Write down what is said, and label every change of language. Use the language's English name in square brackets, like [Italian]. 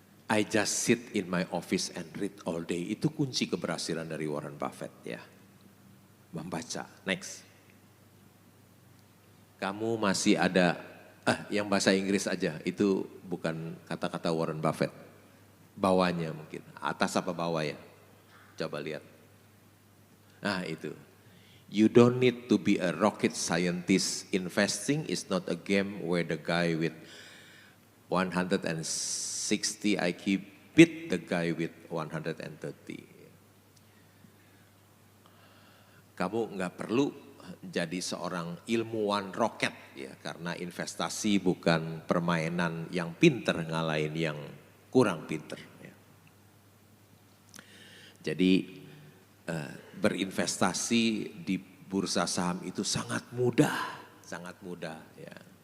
[English] I just sit in my office and read all day, [Indonesian] itu kunci keberhasilan dari Warren Buffett ya. Membaca, next. Kamu masih ada, yang bahasa Inggris aja, itu bukan kata-kata Warren Buffett. Bawahnya mungkin, atas apa bawah ya? Coba lihat. Nah itu, [English] you don't need to be a rocket scientist. Investing is not a game where the guy with 160 IQ beat the guy with 130. [Indonesian] Kamu nggak perlu jadi seorang ilmuwan roket ya, karena investasi bukan permainan yang pinter ngalahin yang kurang pinter. Ya. Jadi berinvestasi di bursa saham itu sangat mudah ya.